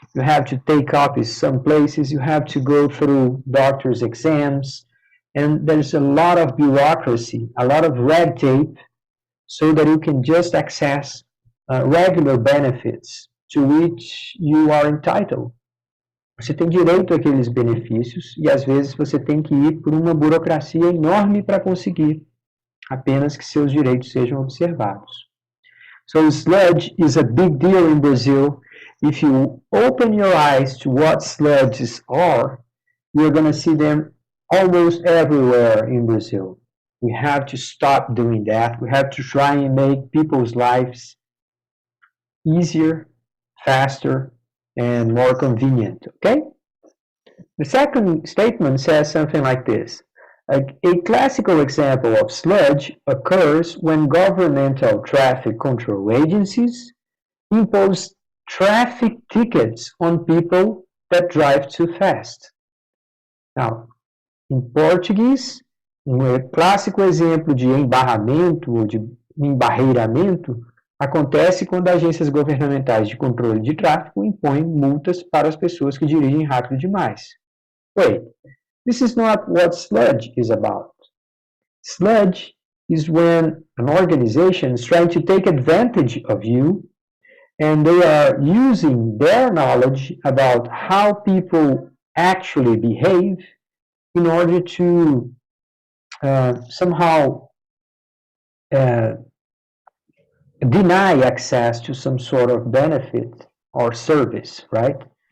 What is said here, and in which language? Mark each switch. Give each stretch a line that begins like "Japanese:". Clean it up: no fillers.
English: You have to take copies some places. You have to go through doctor's exams. And there's a lot of bureaucracy, a lot of red tape, so that you can just access regular benefits to which you are entitled.
Portuguese: Você tem direito àqueles benefícios e às vezes você tem que ir por uma burocracia enorme para conseguir apenas que seus direitos sejam observados.
English: So sludge is a big deal in Brazil. If you open your eyes to what sludges are, you're going to see them almost everywhere in Brazil. We have to stop doing that. We have to try and make people's lives easier, faster, and more convenient, okay? The second statement says something like this. A classical example of sludge occurs when governmental traffic control agencies impose traffic tickets on people that drive too fast. Now,
Portuguese: em português, clássico exemplo de embarramento ou de embarreiramento acontece quando agências governamentais de controle de tráfego impõem multas para as pessoas que dirigem rápido demais.
English: Wait, this is not what sludge is about. Sludge is when an organization is trying to take advantage of you and they are using their knowledge about how people actually behave in order to somehow deny access to some sort of benefit or service, right?